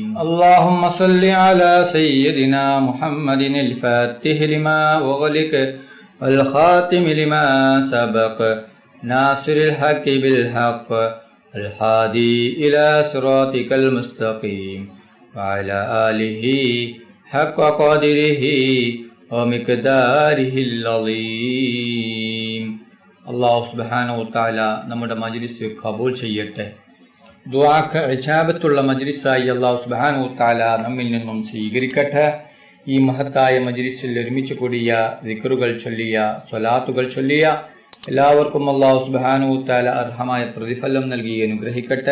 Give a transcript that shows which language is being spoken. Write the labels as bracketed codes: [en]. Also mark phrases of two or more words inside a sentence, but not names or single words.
[ar] اللهم صل على سيدنا محمد الفاتح لما أغلق والخاتم لما سبق ناصر الحق بالحق الهادي إلى صراطك المستقيم وعلى آله حق قدره ومقداره العظيم. الله سبحانه وتعالى [ml] നമ്മുടെ മജ്ലിസ് ഖബൂൽ ചെയ്യട്ടെ. ദുആക്ക് ഇജാബത്തുള്ള മജ്ലിസായി [ar] الله سبحانه وتعالى [ml] നമ്മിൽ നിന്നും സ്വീകരിക്കട്ടെ. ഈ മഹത്തായ മജ്ലിസിൽ ഒരുമിച്ച് കൂടിയ ദിക്റുകൾ ചൊല്ലിയ സ്വലാത്തുകൾ ചൊല്ലിയ എല്ലാവർക്കും [ar] الله سبحانه وتعالى [ml] അർഹമായ പ്രതിഫലം നൽകി അനുഗ്രഹിക്കട്ടെ.